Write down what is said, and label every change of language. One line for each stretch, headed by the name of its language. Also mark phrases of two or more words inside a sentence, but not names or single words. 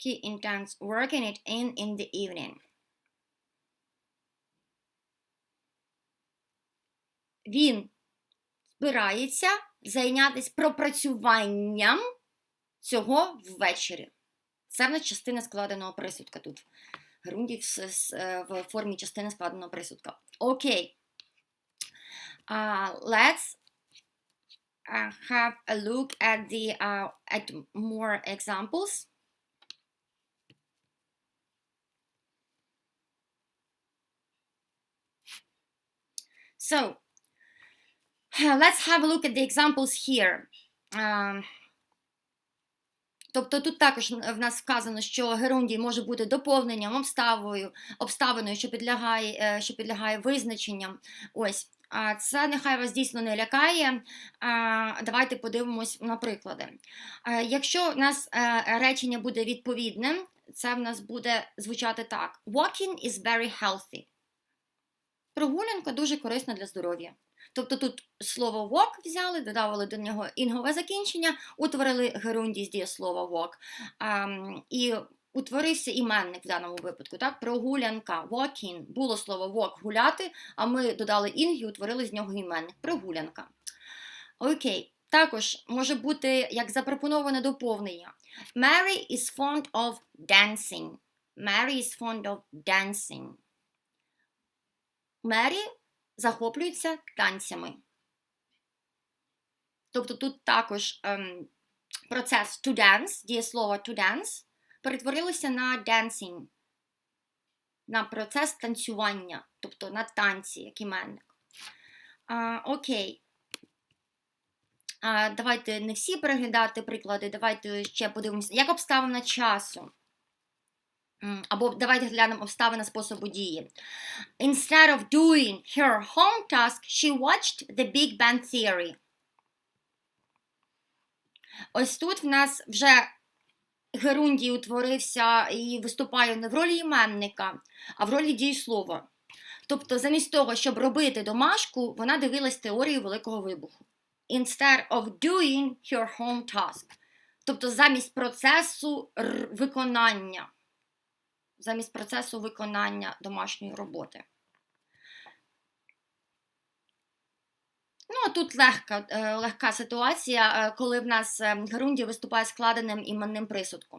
English: He intends working it in the evening.
Ukrainian: Він збирається зайнятися пропрацюванням цього ввечері. Це в нас частина складеного присудка тут. Грунді в формі частини складеного присудка. Окей.
English: Let's have a look at more examples. So, let's have a look at the examples here.
Ukrainian: Тобто тут також в нас вказано, що герундій може бути доповненням, обставиною, що підлягає визначенням. Ось. Це нехай вас дійсно не лякає. Давайте подивимось на приклади. Якщо в нас речення буде відповідним, це в нас буде звучати так.
English: Walking is very healthy.
Ukrainian: Прогулянка дуже корисна для здоров'я. Тобто тут слово walk взяли, додавали до нього інгове закінчення, утворили герундій з дієслова walk. І утворився іменник в даному випадку. Так? Прогулянка, walking, було слово walk, гуляти, а ми додали інг і утворили з нього іменник. Прогулянка. Окей. Також може бути як запропоноване доповнення.
English: Mary is fond of dancing. Mary is fond of dancing.
Ukrainian: Мері захоплюється танцями. Тобто тут також процес
English: to dance,
Ukrainian: дієслово
English: to dance,
Ukrainian: перетворилося на dancing, на процес танцювання, тобто на танці, як іменник. Окей. Давайте не всі переглядати приклади, давайте ще подивимося, як обставина часу. Або давайте глянемо обставини способу дії.
English: Instead of doing her home task, she watched the Big Bang Theory.
Ukrainian: Ось тут в нас вже герундій утворився і виступає не в ролі іменника, а в ролі дієслова. Тобто замість того, щоб робити домашку, вона дивилась теорію Великого Вибуху.
English: Instead of doing her home task.
Ukrainian: Тобто замість процесу виконання. Замість процесу виконання домашньої роботи. Ну, а тут легка ситуація, коли в нас герундій виступає складеним іменним присудком.